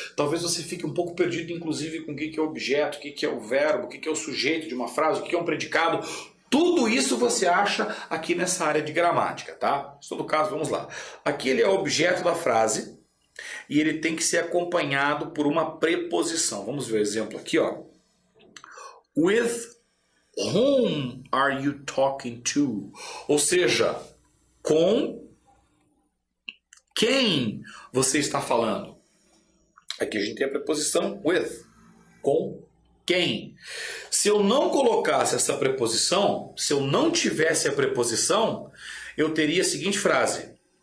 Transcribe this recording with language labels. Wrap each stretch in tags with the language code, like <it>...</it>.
<pt>Talvez você fique um pouco perdido, inclusive, com o que é o objeto, o que é o verbo, o que é o sujeito de uma frase, o que é um predicado. Tudo isso você acha aqui nessa área de gramática, tá? Em todo caso, vamos lá. Aqui ele é o objeto da frase e ele tem que ser acompanhado por uma preposição. Vamos ver o exemplo aqui, ó.</pt> <en>With whom are you talking to?</en> <pt>Ou seja, com quem você está falando? Aqui a gente tem a preposição with. Com quem? Se eu não colocasse essa preposição, se eu não tivesse a preposição, eu teria a seguinte frase.</pt>